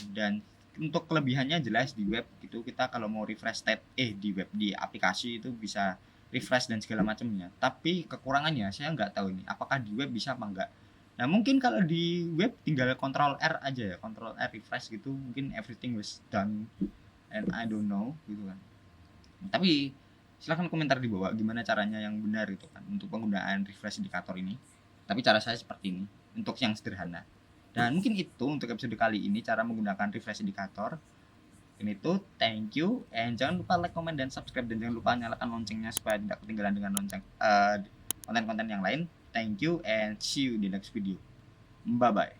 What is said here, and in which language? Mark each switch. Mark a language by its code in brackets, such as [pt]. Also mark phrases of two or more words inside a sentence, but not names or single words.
[id] Dan untuk kelebihannya jelas di web gitu, kita kalau mau [en] refresh state [id] di web, di aplikasi itu bisa refresh dan segala macamnya. Tapi kekurangannya saya nggak tahu ini apakah di web bisa apa enggak. Nah, mungkin kalau di web tinggal control R aja ya, control R refresh gitu, mungkin [en] everything was done and I don't know [id] gitu kan. Tapi silahkan komentar di bawah gimana caranya yang benar gitu kan untuk penggunaan refresh indikator ini. Tapi cara saya seperti ini untuk yang sederhana. Dan mungkin itu untuk episode kali ini cara menggunakan refresh indikator. Ini tuh [en] thank you, and [id] jangan lupa [en] like, comment, [id] dan subscribe, dan jangan lupa nyalakan loncengnya supaya tidak ketinggalan dengan konten-konten yang lain. [en] Thank you and see you di next video. Bye bye.